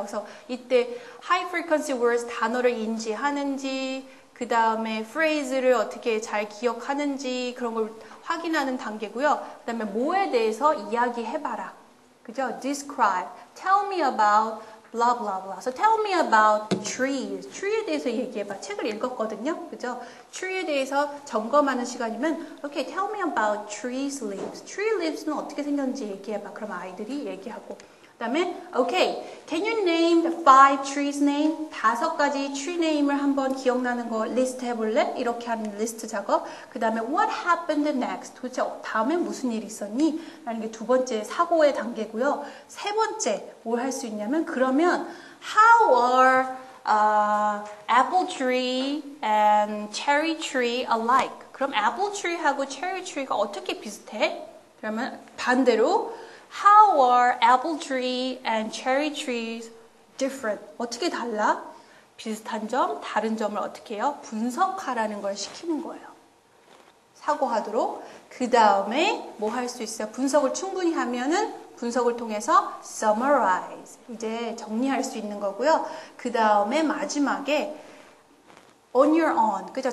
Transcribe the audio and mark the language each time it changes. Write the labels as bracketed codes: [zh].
[ko] 그래서 이때 [en] high frequency words [ko] 단어를 인지하는지, 그 다음에 phrase를 어떻게 잘 기억하는지 그런 걸 확인하는 단계고요. 그 다음에 뭐에 대해서 이야기해봐라. 그죠? [en] describe, tell me about blah blah blah. So tell me about trees. [ko] tree에 대해서 얘기해봐. 책을 읽었거든요. 그죠? tree에 대해서 점검하는 시간이면 [en] okay, tell me about trees leaves. [ko] tree leaves는 어떻게 생겼는지 얘기해봐. 그럼 아이들이 얘기하고. 그다음에 [en] okay, can you name the 5 trees name? [ko] 5가지 tree name을 한번 기억나는 거 리스트 해볼래? 이렇게 하는 리스트 작업. 그다음에 [en] what happened next? [ko] 도대체 다음에 무슨 일이 있었니? 라는 게 두 번째 사고의 단계고요. 세 번째 뭘 할 수 있냐면 그러면 [en] how are apple tree and cherry tree alike? [ko] 그럼 apple tree하고 cherry tree가 어떻게 비슷해? 그러면 반대로 [en] How are apple tree and cherry trees different? [ko] 어떻게 달라? 비슷한 점, 다른 점을 어떻게 해요? 분석하라는 걸 시키는 거예요. 사고하도록. 그 다음에 뭐 할 수 있어요? 분석을 충분히 하면은 분석을 통해서 summarize. 이제 정리할 수 있는 거고요. 그 다음에 마지막에 [en] on your own. [ko] 그죠?